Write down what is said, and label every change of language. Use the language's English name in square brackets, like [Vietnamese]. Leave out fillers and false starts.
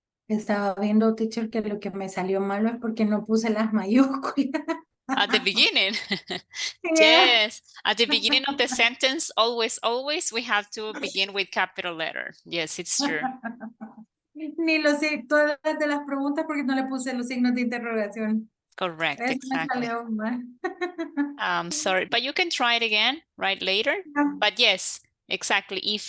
[Spanish] Estaba viendo, teacher, que lo que me salió malo es porque no puse las mayúsculas. [English] At the beginning. Yeah. Yes. At the beginning of the sentence, always, we have to begin with capital letter. Yes, it's true. [Spanish] Ni lo sé, todas de las preguntas porque no le puse los signos de interrogación. [English] Correct, [Spanish] Eso me [English] exactly. [Spanish] salió mal. [English] I'm sorry, but you can try it again, right, later. But yes, exactly.